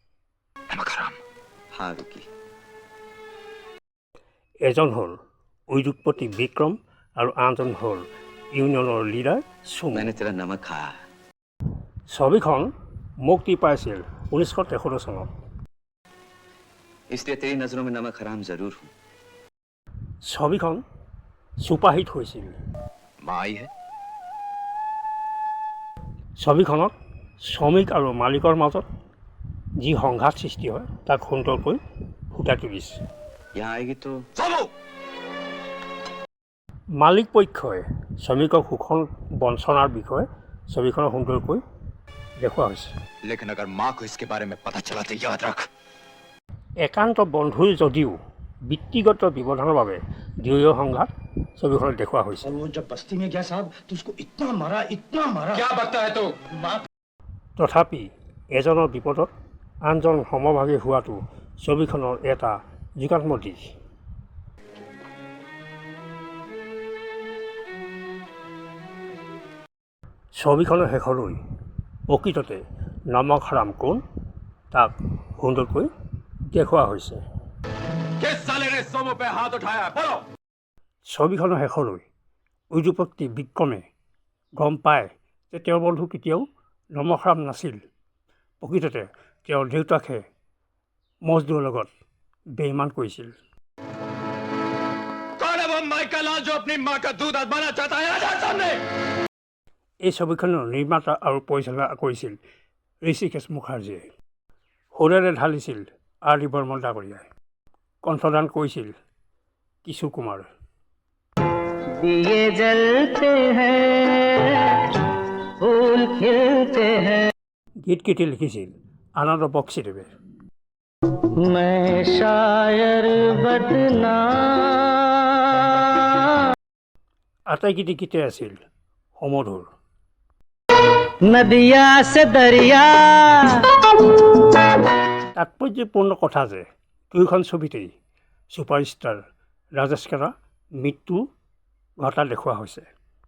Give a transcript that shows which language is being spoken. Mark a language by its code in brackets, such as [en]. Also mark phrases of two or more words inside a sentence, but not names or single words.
[as] এজন হ'ল উদ্যোগপতি বিক্ৰম আৰু আনজন হ'ল ইউনিয়নৰ লিডাৰ সুমন। ছবিখন মুক্তি পাইছিল 1963 চনত। [hi] इसलिए तेरी नजरों में नमक हराम जरूर हूँ। [as] ছবিখন ছুপাৰহিট হৈছিল। ছবিখনত শ্ৰমিক আৰু মালিকৰ মাজত যি সংঘাত সৃষ্টি হয় তাক সুন্দৰকৈ ফুটাই তুলিছে। [hi] यहाँ आएगी तो [as] মালিক পক্ষই শ্ৰমিকক শোষণ বঞ্চনাৰ বিষয়ে ছবিখনত সুন্দৰকৈ দেখুওৱা হৈছে। [hi] लेकिन अगर माँ को इसके बारे में पता चला तो याद रख। [as] একান্ত বন্ধুৰ যদিও বৃত্তিগত ব্যৱধানৰ বাবে দুয়ো সংঘাত ছবিখনত দেখুওৱা হৈছে। [hi] वो जब बस्ती में गया साहब तो उसको इतना मारा क्या बकता है तो [as] তথাপি এজনৰ বিপদত আনজন সমভাগী হোৱাটো ছবিখনৰ এটা যুগাত্মক দিশ। ছবিখনৰ শেষলৈ প্ৰকৃততে নামক হাৰাম কোন তাক সুন্দৰকৈ দেখুওৱা হৈছে। [hi] किस साले ने सोमो पे हाथ उठाया बोलो। [as] ছবিখনৰ শেষলৈ উদ্যোগপতি বিক্ৰমে গম পায় যে তেওঁৰ বন্ধু কেতিয়াও নামক হাৰাম নাছিল। প্ৰকৃততে তেওঁৰ দেউতাকে মজদুৰৰ লগত বেইমান কৰিছিল। [hi] कौन है वो माइकल लाल जो अपनी माँ का दूध आजमाना चाहता है? आजा सामने। [as] এই ছবিখনৰ নিৰ্মাতা আৰু পৰিচালনা কৰিছিল ঋষিকেশ মুখাৰ্জীয়ে। সুৰেৰে ঢালিছিল আৰ ডি বৰ্মন ডাঙৰীয়াই। কণ্ঠদান কৰিছিল কিশোৰ কুমাৰে। [hi] दिए जलते हैं फूल खिलते हैं। [as] গীতকেইটি লিখিছিল আনন্দ বক্সীদেৱে। [hi] मैं शायर बदनाम। [as] আটাইকেইটি গীতে আছিল সমধুৰ। [hi] नदिया से दरिया। [as] তাৎপৰ্যপূৰ্ণ কথা যে দুয়োখন ছবিতেই ছুপাৰষ্টাৰ ৰাজেশ খান্নাৰ মৃত্যু ঘটা দেখুওৱা হৈছে।